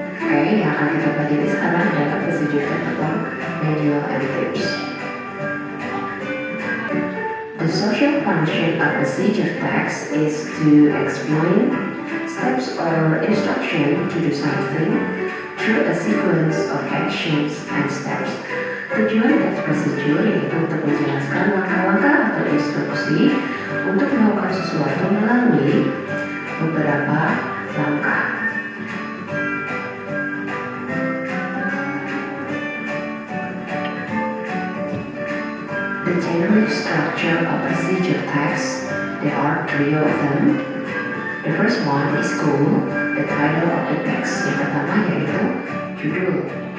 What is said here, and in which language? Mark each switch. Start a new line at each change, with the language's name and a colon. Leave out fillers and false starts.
Indonesian: Oke, yang akan kita pelajari sekarang adalah procedure text atau manual and tips.
English: The social function of procedure text is to explain steps or instruction to do something through a sequence of actions and steps.
Indonesian: Tujuan teks procedure yaitu untuk menjelaskan langkah-langkah atau instruksi untuk melakukan sesuatu melalui beberapa langkah.
English: The general structure of procedure text, there are 3 of them. The first one is called the title of the text.
Indonesian: Yang pertama yaitu judul.